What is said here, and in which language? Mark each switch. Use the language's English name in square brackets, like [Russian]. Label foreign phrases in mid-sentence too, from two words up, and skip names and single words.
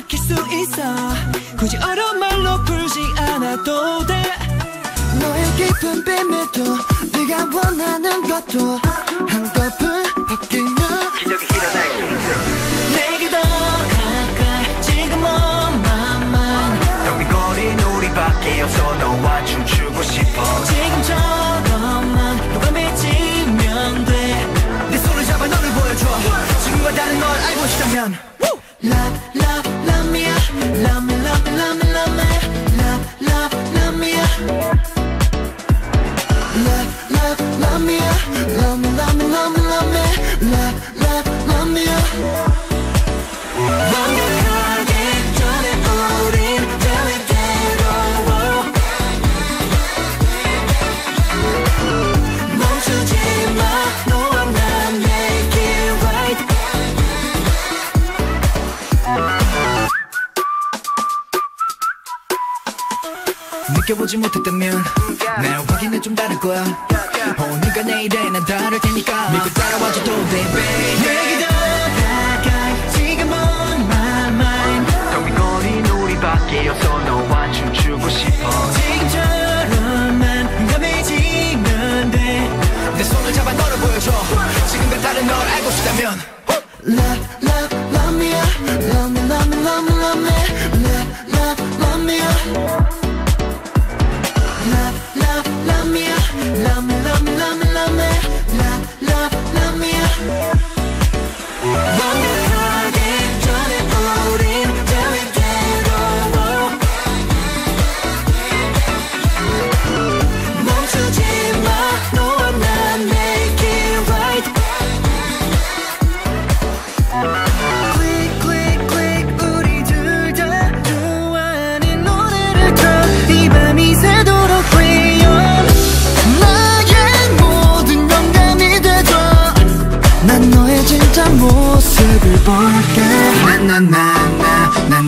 [Korean] 수 있어 굳이 어려운 말로 풀지 않아도 돼 너의 깊은 비밀도 네가 원하는 것도 한꺼풀 바뀌면 기적이 일어날 수 있어 내게 더 가까이 지금 [English] on my mind [Korean] 텅빈 거린 우리밖에 없어 너와 춤추고 싶어 지금처럼만 너가 맺히면 돼 내 손을 잡아 너를 보여줘 지금과 다른 널 알고 싶다면 [English] Love, love, love me, love me, love me, love me, love me, love, love, love me, love, love, love me, love me, love me, love me, love me, love, love, love me. [Korean] 완벽하기 전에 우린 계획대로 멈추지 마, 너와 난 [English] make it right. [Korean] 느껴보지 못했다면 날 확인해 좀 다를 거야 오늘과 내일에 난 다를 테니까 믿고 따라와줘도 돼 baby 내게 더 가까이 지금 [English] on my mind [Korean] 텅빈 거린 우리밖에 없어 너와 춤추고 싶어 지금처럼만 공감해지면 돼 내 손을 잡아 너를 보여줘 지금과 다른 널 알고 싶다면 [English] Love, love, love me, love me, love me, love me, love me, love, love, love me, love, love, love me, love me, love me, love me, love me, love, love, love me. [Korean] 완벽하기 전에 우린 계획대로 멈추지 마, 너와 난 [English] make it right. Click, click, click, [Korean] 우리 둘 다 좋아하는 노래를 틀어 이 밤이 새도록 clear 나의 모든 영감이 되줘 난 너의 진짜 모습을 볼게